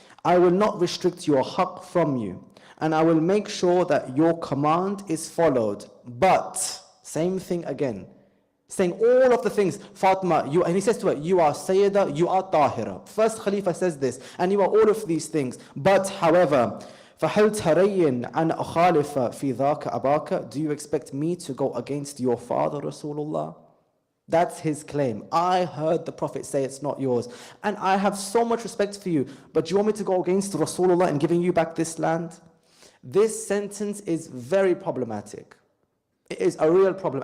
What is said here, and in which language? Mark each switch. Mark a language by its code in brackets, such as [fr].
[en] I will not restrict your haqq from you. And I will make sure that your command is followed. But, same thing again. Saying all of the things, Fatima, and he says to her, you are Sayyida, you are Tahira. First Khalifa says this, and you are all of these things. But, however, [ar] فَهَلْ تَرَيِّنْ أَنْ أَخَالِفَ فِي ذَاكَ أَبَاكَ. [en] Do you expect me to go against your father, Rasulullah? That's his claim. I heard the Prophet say it's not yours. And I have so much respect for you. But do you want me to go against Rasulullah in giving you back this land? This sentence is very problematic. It is a real problem.